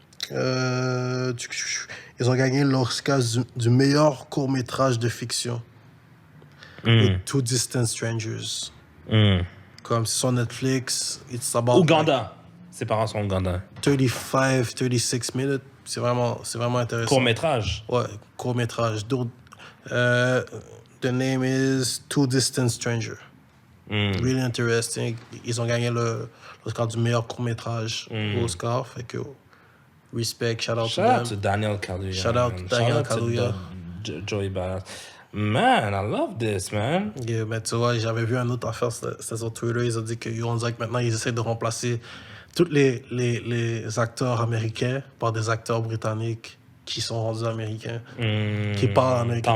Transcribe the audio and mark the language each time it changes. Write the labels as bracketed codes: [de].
[fr] Ils ont gagné l'Oscar du meilleur court-métrage de fiction. [en] With Two Distant Strangers. [fr] Comme c'est sur Netflix. [en] It's about [fr] Ouganda. Ses parents sont ougandais. 36 minutes. C'est vraiment intéressant. Court-métrage. Ouais, court-métrage. [en] The name is Two Distant Strangers. Really interesting. [fr] Ils ont gagné l'Oscar du meilleur court-métrage au Oscar. Fait que respect, [en] shout out Shout out to Daniel Kaluuya. Shout out to Daniel Kaluuya. Joey Badass. Man, I love this, man. [fr] Yeah, mais tu vois, j'avais vu un autre affaire, c'était sur Twitter, ils ont dit qu'on dirait que maintenant ils essaient de remplacer tous les acteurs américains par des acteurs britanniques qui sont rendus américains, qui parlent américain.